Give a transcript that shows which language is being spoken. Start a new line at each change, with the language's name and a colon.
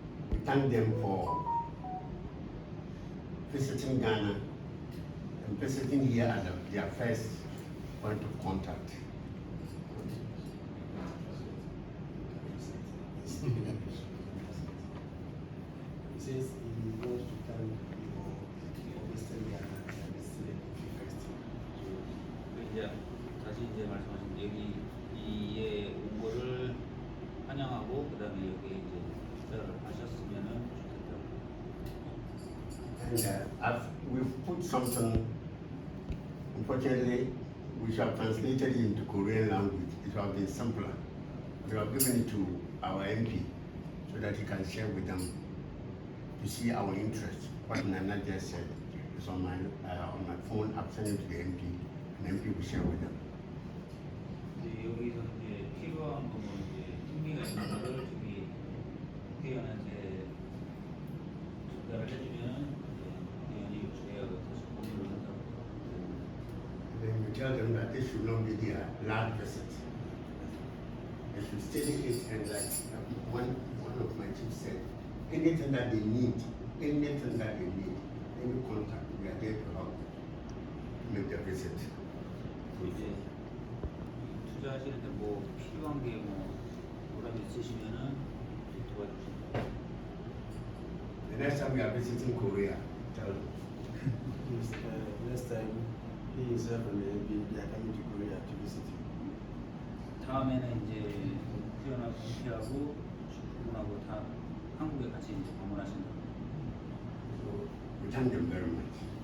English: We thank them for visiting Ghana and visiting here as their first point of contact. He says he wants to thank you for visiting Ghana and visiting the first.
Korean: 이제 다시 이제 말씀하신 여기 이에 온 거를 환영하고 그다음에 여기 이제 식사를 하셨으면은 좋겠다.
English: And we've put something. Unfortunately, we should have translated it into Korean language. It would have been simpler. We have given it to our MP so that he can share with them to see our interest. What Nana just said is on my phone. I've sent it to the MP. And MP will share with them.
Korean: 여기서 이제 필요한 거 뭐 이제 흥미가 있는 거를 저기 국회의원한테 전달을 해주면 의원이 저희하고 다시 공유를 한다고.
English: And then you tell them that this should not be their last visit. They should study it, and like one of my chiefs said, anything that they need, any contact, we are there to help them make the visit.
Korean: 이제 투자하시는데 뭐 필요한 게 뭐라도 있으시면은 도와주세요.
English: The next time we are visiting Korea, tell them. Next time he himself and the MP, they are coming to Korea to visit you.
Korean: 다음에는 이제 국회의원하고 국회하고 그분하고 다 한국에 같이 이제 방문하신다.
English: So we thank them very much.